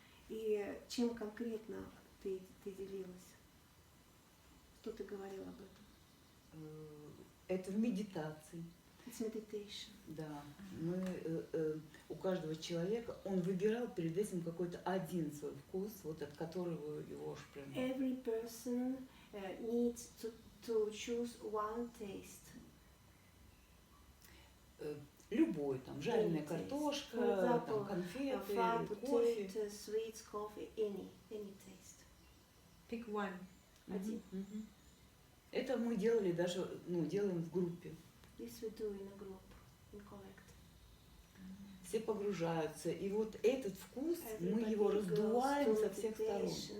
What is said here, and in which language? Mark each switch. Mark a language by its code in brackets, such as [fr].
[ru] И чем конкретно ты делилась? Что ты говорила об этом? Это в медитации. [en] It's meditation. [ru] Да. Мы, у каждого человека, он выбирал перед этим какой-то один свой вкус, вот от которого его прям... [en] Every person needs to choose one taste. [ru] Любой, там, жареная картошка, там, конфеты, кофе. [en] Potato, sweets, coffee, any taste. Pick one. [ru] Один. Это мы делали даже, делаем в группе. [en] This we do in a group, in collect. [ru] Все погружаются, и вот этот вкус, мы его раздуваем со всех сторон.